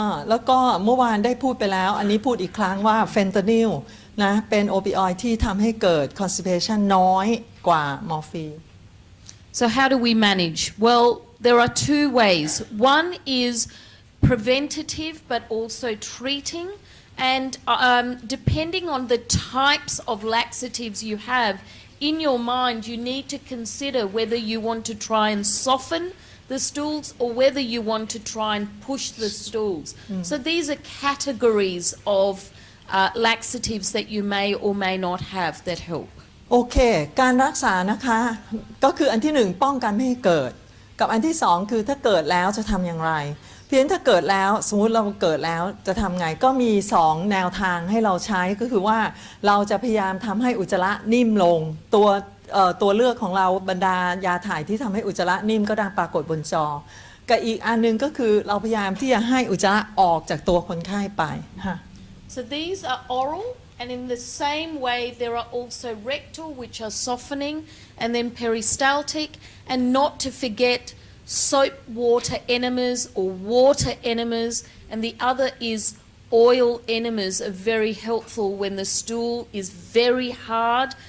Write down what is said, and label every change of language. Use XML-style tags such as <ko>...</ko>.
<th>แล้วก็เมื่อวานได้พูดไปแล้วอันนี้พูดอีกครั้งว่าเฟนตานิลนะเป็นโอปิออยด์ที่ทำให้เกิด constipation น้อยกว่ามอร์ฟีน</th> <en>So how do we manage? Well, there are two ways. One is preventative but also treating and depending on the types of laxatives you have in your mind you need to consider whether you want to try and soften the stools or whether you want to try and push the stools. So these are categories of laxatives that you may or may not have that help.</en> <th>โอเคการรักษานะคะก็คืออันที่หนึ่งป้องกันไม่ให้เกิดกับอันที่สองคือถ้าเกิดแล้วจะทำอย่างไรเพียงถ้าเกิดแล้วสมมุติเราเกิดแล้วจะทำไงก็มี2แนวทางให้เราใช้ก็คือว่าเราจะพยายามทำให้อุจจาระนิ่มลงตัวเลือกของเราบรรดายาถ่ายที่ทำให้อุจจาระนิ่มก็ดังปรากฏบนจอกับอีกอันนึงก็คือเราพยายามที่จะให้อุจจาระออกจากตัวคนไข้ไปค่ะ</th> <en>So these are oral And in the same way, there are also rectal, which are softening, and then peristaltic, and not to forget soap water enemas or water enemas, and the other is oil enemas are very helpful when the stool is very hard.</en>